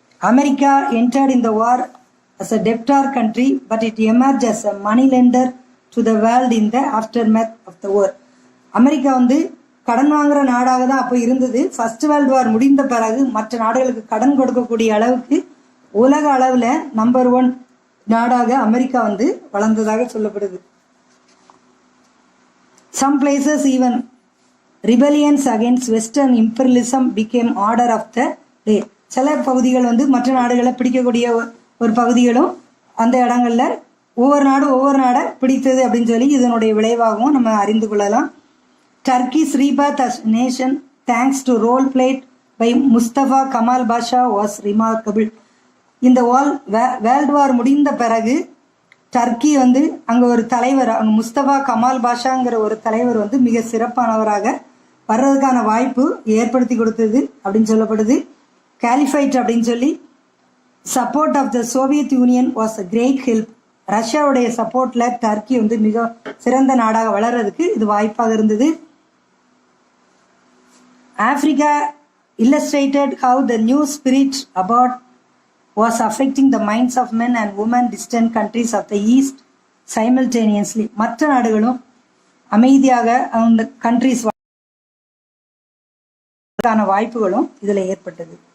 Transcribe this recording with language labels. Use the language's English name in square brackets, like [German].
[English] America entered in the war as a debtor country, but it emerged as a money lender to the world in the aftermath of the war. [Tamil] America வந்து கடன் வாங்குற நாடாக தான் அப்போ இருந்தது. First world war முடிந்த பிறகு மற்ற நாடுகளுக்கு கடன் கொடுக்கக்கூடிய அளவுக்கு உலக அளவில் நம்பர் 1 நாடாக அமெரிக்கா வந்து வளர்ந்ததாக சொல்லப்படுது. [English] Some places even rebellions against western imperialism became order of the day. [Tamil] சில பகுதிகள் வந்து மற்ற நாடுகளை பிடிக்கக்கூடிய ஒரு பகுதிகளும் அந்த இடங்கள்ல ஒவ்வொரு நாடை பிடித்தது அப்படின்னு சொல்லி இதனுடைய விளைவாகவும் நம்ம அறிந்து கொள்ளலாம். [English] Turkey's rebirth as nation thanks to role played by Mustafa Kemal Pasha was remarkable. [Tamil] இந்த வேர்ல்டு வார் முடிந்த பிறகு டர்க்கி வந்து அங்கே ஒரு தலைவர், அங்கே முஸ்தபா கமால் பாஷாங்கிற ஒரு தலைவர் வந்து மிக சிறப்பானவராக வர்றதுக்கான வாய்ப்பு ஏற்படுத்தி கொடுத்தது அப்படின்னு சொல்லப்படுது. [English] caliphate [Tamil] அப்படின்னு சொல்லி [English] Support of the Soviet Union was a great help. [Tamil] ரஷ்யாவுடைய சப்போர்ட்ல டர்க்கி வந்து மிக சிறந்த நாடாக வளர்றதுக்கு இது வாய்ப்பாக இருந்தது. [English] Africa illustrated how the new spirit about was affecting the minds of men and women distant countries of the east simultaneously. [Tamil] மற்ற நாடுகளும் அமைதியாக அந்த கண்ட்ரிஸ் வாய்ப்புகளும் இதில் ஏற்பட்டது.